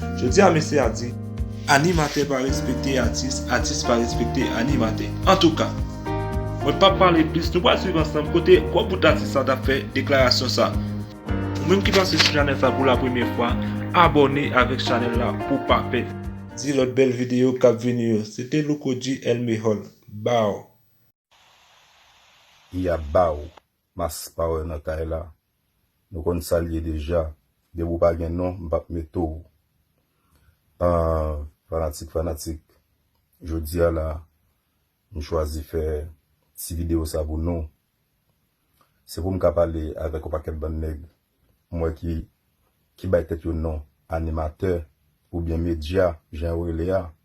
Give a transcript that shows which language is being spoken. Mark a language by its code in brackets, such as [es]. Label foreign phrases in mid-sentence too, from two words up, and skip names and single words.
[ht] Jodi a, mesye a di, animatè pa respekte atis, atis pa respekte animatè. An tou ka, mwen pa pale plis, nou pral swiv ansanm kote kwa bout atis sa ta fè deklarasyon sa. Ou menm ki pase sou chanèl sa pou la premye fwa, abòne avèk chanèl la pou pa pèdi. Di lòt bèl videyo k ap vini yo. Se te Luko G El Mejor. Bow. Ya bow. Max Power nan kay la. Nou konn salye deja. De ou pa gen non, m pa meto. Ah, fanatik, fanatik. Jodi a la, m chwazi fè ti videyo sa pou nou. Se pou m ka pale avèk ou pakèt ban nèg. Mwen ki, ki bay tèt yo non, animatè, oubyen medya, jan ou le a.